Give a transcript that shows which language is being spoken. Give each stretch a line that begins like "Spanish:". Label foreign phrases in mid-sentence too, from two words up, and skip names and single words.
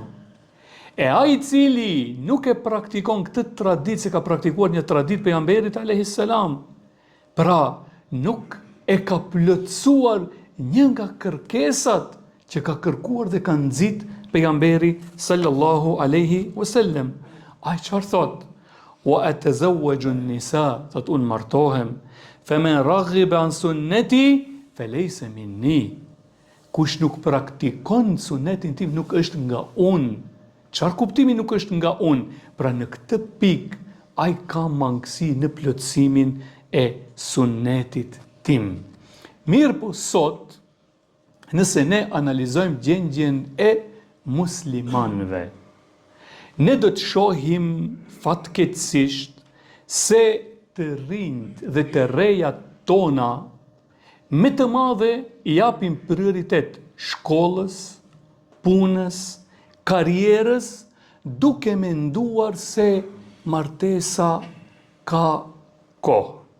Albanian: E ai i cili nuk e praktikon këtë traditë se ka praktikuar një traditë pejgamberit
Arabic: عليه السلام,
Albanian: pra nuk e ka plotësuar një nga kërkesat që ka kërkuar dhe ka nxit pejgamberi
Arabic: صلى الله عليه وسلم.
Albanian: Ai çfarë thot?
Arabic: وأتزوج النساء,
Albanian: thot unë martohem.
Arabic: فمن رغب عن سنتي فليس مني.
Albanian: Kush nuk praktikon sunetin tim nuk është nga unë. Çfarë kuptimi nuk është nga unë? Pra në këtë pikë ai ka mangësi në plotësimin e sunetit tim. Mirë po sot, nëse ne analizojmë gjendjen e muslimanëve, ne do të shohim fatkeqësisht se të rinjt dhe të rejat tona me të madhe i japin prioritet shkollës, punës, karrierës, duke menduar se martesa ka kohë.